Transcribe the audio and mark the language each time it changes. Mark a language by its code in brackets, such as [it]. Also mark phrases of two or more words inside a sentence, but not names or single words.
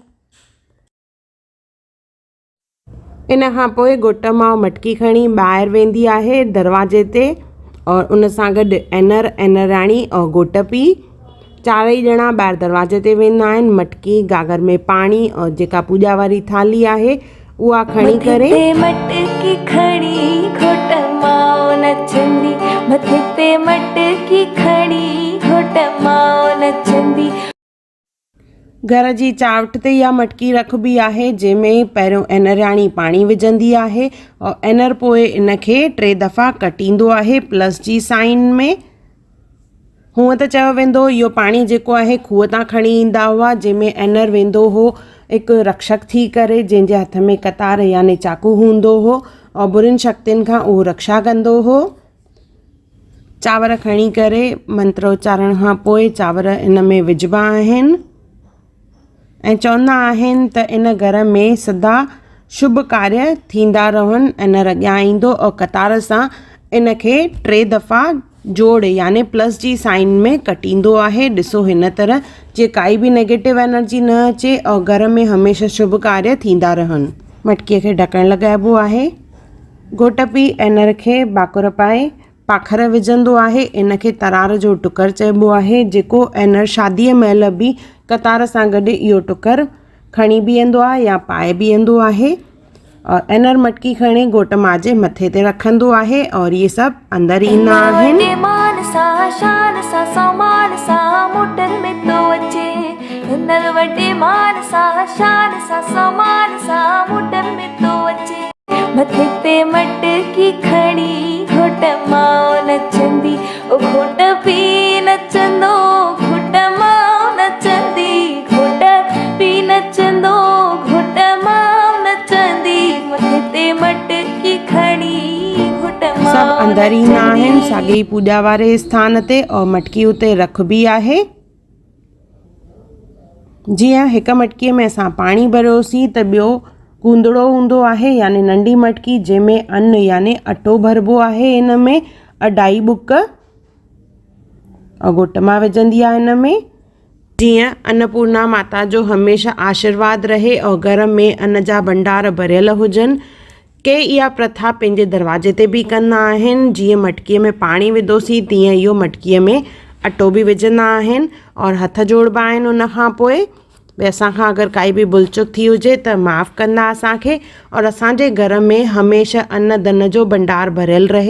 [sd] इन खां पोइ घुट मां मटकी खणी ॿाहिरि वेंदी आहे दरवाजे ते और उन सां गॾु एनर एनराणी और घोट पीउ चारई ॼणा ॿाहिरि दरवाजे ते वेंदा आहिनि। मटकी गागर में पाणी और जेका पूॼा वारी थाली आहे उहा खणी करे मटकी खणी घोट मां नचंदी, मथे ते मटकी खणी घोट मां नचंदी। घर जी चावट ते इहा मटकी रखबी आहे जंहिंमें पहिरियों एनराणी पाणी विझंदी आहे और एनर पोइ इनखे 3 दफ़ा कटींदो आहे प्लस जी साइन में। हूअं त चयो वेंदो इहो पाणी जेको आहे खूह तां खणी ईंदा हुआ, जंहिंमें एनर वेंदो हो हिकु रक्षक थी करे जंहिंजे हथ में कतार यानी चाकू हूंदो हो और बुरिन शक्तियुनि खां उहो रक्षा कंदो हो। चांवर खणी करे मंत्रोच्चारण खां पोइ चांवर इन में विझबा आहिनि ऐं चवंदा आहिनि त इन घर में सदा शुभ कार्य थींदा रहनि। एनर अॻियां ईंदो और कतार सां इनखे 3 दफ़ा जोड़ यानी प्लस जी साइन में कटींदो आहे। ॾिसो हिन तरह जे काई बि [en] negative energy [sd] न अचे और घर में हमेशह शुभ कार्य थींदा रहनि। मटकीअ खे ढकणु लॻाइबो आहे। घोट पीउ एनर खे बाकुर पाए पाखर विझंदो आहे। इनखे तरार जो टुकर चइबो आहे, जेको एनर शादीअ महिल बि कतार सां गॾु इहो टुकर खणी बीहंदो आहे या पाए बीहंदो आहे और एनर मटकी खणी घोट मां जे मथे ते रखंदो आहे और इहे सभु अंदरि ईंदा आहिनि। मान सां शान सां सामान सां मोटर में तो अचे, हिनर वॾे मान सां शान सां सामान सां मोटर में तो अचे, मथे ते मटकी खणी घोट मां नचंदी, ओ घोट पीउ नचंदो घोट मां नचंदी, घोट पीउ नचंदो घोट मां नचंदी, मथे ते मटकी खणी घोट मां। सभु अंदरि ईंदा आहिनि साॻी पूॼा वारे स्थान ते और मटकी उते रखबी आहे। जीअं हिकु मटकीअ में असां पाणी भरियोसीं त ॿियो कूंदड़ो हूंदो आहे यानी नंढी मटकी जंहिंमें अन्न यानी अटो भरिबो आहे। इन में 2.5 बुक और घुट मां विझंदी आहे। इन में जीअं अन्नपूर्णा माता जो हमेशह आशीर्वाद रहे और घर में अन्न जा भंडार भरियल हुजनि। के इहा प्रथा पंहिंजे दरवाजे ते बि कंदा आहिनि। जीअं मटकीअ में पाणी विधोसीं तीअं इहो मटकीअ में अटो बि विझंदा आहिनि और हथ जोड़बा आहिनि। उन खां पोइ भई असांखां अगरि काई बि भुलचुक थी हुजे त माफ़ु कंदा असांखे और असांजे घर में हमेशह अन्न धन जो भंडार भरियल रहे।